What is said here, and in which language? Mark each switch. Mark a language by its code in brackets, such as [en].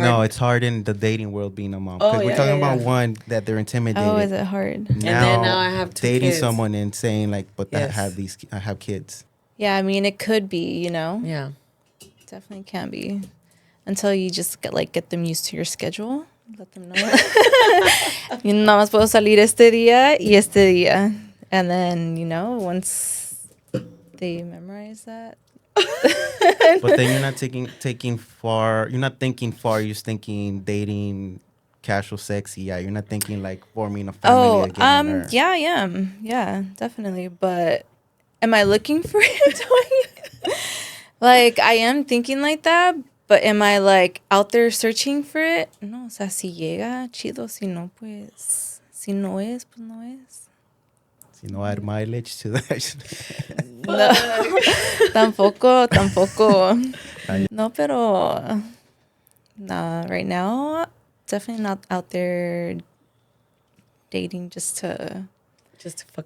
[en] No, it's hard in the dating world being a mom. Because we're talking about one that they're intimidated. Oh, is it hard? Now I have two dating kids. someone and saying like, but Yes. I have kids. Yeah, I mean, it could be, you know. Yeah. Definitely can be. Until you just get them used to your schedule. Let them know. [es] Y nada más puedo salir este día y este día. [en] And then, you know, once they memorize that. But then you're not taking far. You're not thinking far. You're just thinking dating, casual sex. Yeah, you're not thinking like forming a family again. Yeah, I am. Yeah, definitely. But am I looking for it? Like, I am thinking like that. But am I like out there searching for it? [es] No, o sea, si llega, chido. Si no, pues, si no es, pues no es. [en] You know, add mileage to that. [es] No, tampoco. No, pero [en] nah, right now, definitely not out there dating just to fuck